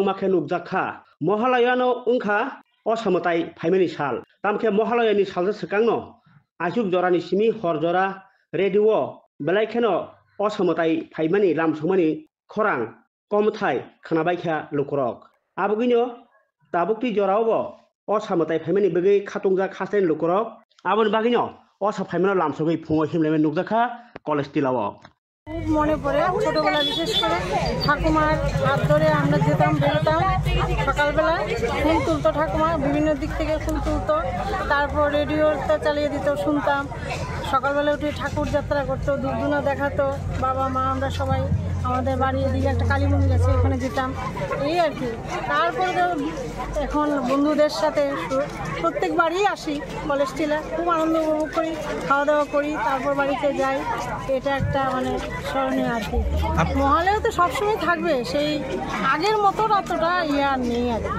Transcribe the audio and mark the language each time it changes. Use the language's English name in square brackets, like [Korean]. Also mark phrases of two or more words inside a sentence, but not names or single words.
[Kok Borok] makhe nukjakha mohaloyano ungkha asamotai phaimani sal tamkhe mohaloyani salja sekangno asuk jorani simi horjora radio belaikheno asamotai phaimani lamsumani khorang komthai khanabaikha lukrok abugino tabukti jorawo asamotai phaimani begi khatungja khasten lukrok abon bagino asa phaimano lamsugoi phungo himlemen nukjakha college tilawo [Bangla] মনে পড়ে ছোটবেলা বিশেষ করে ঠাকুমার হাত ধরে আমরা যেতাম বেরোতাম সকালবেলা ফুল তুলতো ঠাকুমা বিভিন্ন দিক থেকে ফুল তুলতো তারপর রেডিওটা চালিয়ে দিত শুনতাম সকালবেলা উঠে ঠাকুর যাত্রা করতো দুধুনা দেখাতো বাবা মা আমরা সবাই আমাদের বাড়ির এদিকে একটা কালী মন্দির আছে ওখানে যেতাম এই আর কি তারপরে এখন বন্ধুদের সাথে প্রত্যেক বাড়ি আসি কলেজ টিলা খুব আনন্দ উপভোগ করি খাওয়া দাওয়া করি তারপর বাড়িতে যাই এটা একটা মানে স্মরণীয় আর কি মহালয়া তো সবসময় থাকবে সেই আগের মতো অতটা আর নেই আর কি